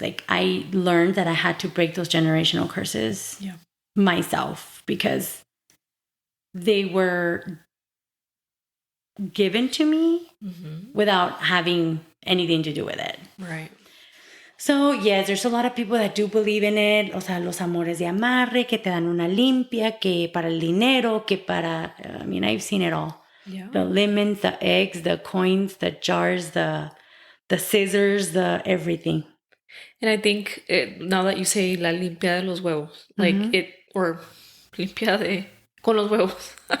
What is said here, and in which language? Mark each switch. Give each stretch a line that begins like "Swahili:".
English: Like, I learned that I had to break those generational curses myself, because they were given to me without having anything to do with it. Right. So, yes, there's a lot of people that do believe in it.
Spanish: O sea, los amores de amarre, que te dan una limpia, que para el dinero, que para...
English: I mean, I've seen it all. Yeah. The lemons, the eggs, the coins, the jars, the scissors, the everything. And I think now that you say
Spanish: la limpia de los huevos,
English: like or
Spanish: limpia de con los huevos.